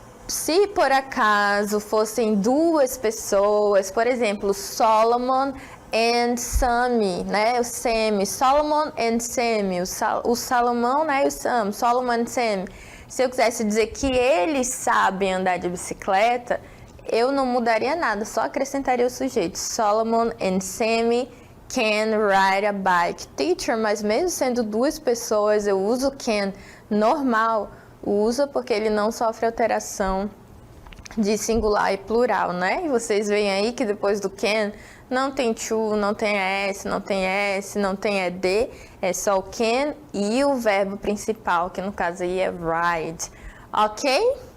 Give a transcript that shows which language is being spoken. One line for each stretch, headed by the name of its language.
Portuguese: Se por acaso fossem duas pessoas, por exemplo, Solomon and Sammy, né? O Sammy, Solomon and Sammy, o Salomão, né? E o Sam, Solomon and Sammy. Se eu quisesse dizer que eles sabem andar de bicicleta, eu não mudaria nada, só acrescentaria o sujeito.
English: Solomon and Sammy can ride a bike.
Portuguese: Teacher, mas mesmo sendo duas pessoas, eu uso can normal. Usa porque ele não sofre alteração de singular e plural, né? E vocês veem aí que depois do can não tem to, não tem s, não tem s, não tem ed, é só o can e o verbo principal, que no caso aí é ride, ok?